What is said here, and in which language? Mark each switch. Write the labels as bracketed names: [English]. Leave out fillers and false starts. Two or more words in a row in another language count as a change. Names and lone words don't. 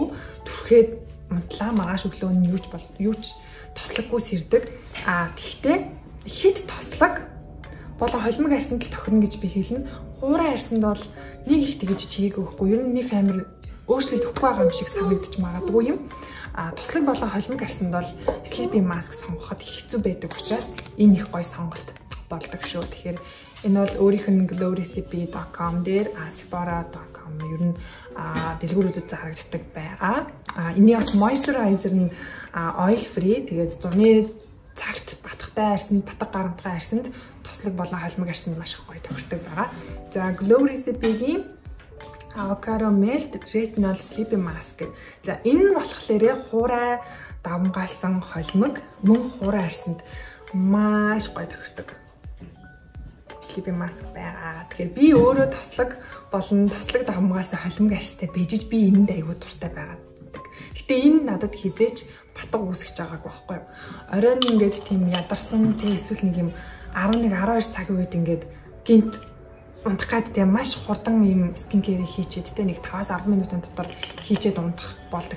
[Mongolian] Түрхээд унтлаа маргааш өглөө нь юу ч тослоггүй сэрдэг. Тэгтээ хит тослог болон холимог арсанд л тохирно гэж би хэлнэ. Хуурай арсанд бол нэг их тэгж чийг өгөхгүй. Ер нь нэг амир өөрчлөлт өгөхгүй байгаа юм шиг санагдаж магадгүй юм. Тослог болон холимог арсанд бол [English] sleeping mask [Mongolian] сонгоход хэцүү байдаг учраас энэ их гоё сонголт болдог шүү. Тэгэхээр Энэ бол өөрийнх нь glowrecipe.com дээр sephora.com ер нь дэлгүүрүүдэд зарагддаг байгаа. Эний бас moisturizer нь [English] oil free. [Mongolian] Тэгээд зуны цагт батгтай арьсанд, батг гарамтгай арьсанд тослог болон холимог арьсанд маш их гоё тохирдог байгаа. За glowrecipe-гийн avocado melt retinol sleeping mask. За энэ болохоор хуурай давмгаалсан холимог мөн хуурай арьсанд маш гоё тохирдог [English] sleeping mask [Mongolian] байгаа. Тэгэхээр би өөрөө тослог болон тослог давмгаалсан холимог арьстай бижиж би энэнд аягүй дуртай байгаа. Гэтэ энэ надад хизээч батг үүсгэж байгааг байхгүй юу. Оройн ингээд тийм ядарсан тий эсвэл нэг юм 11-12 цагийн үед ингээд гинт унтах гад тийм маш хурдан юм [English] skin care [Mongolian] хийчихэд тий нэг 5-10 минутын дотор хийчихэд унтах болдог.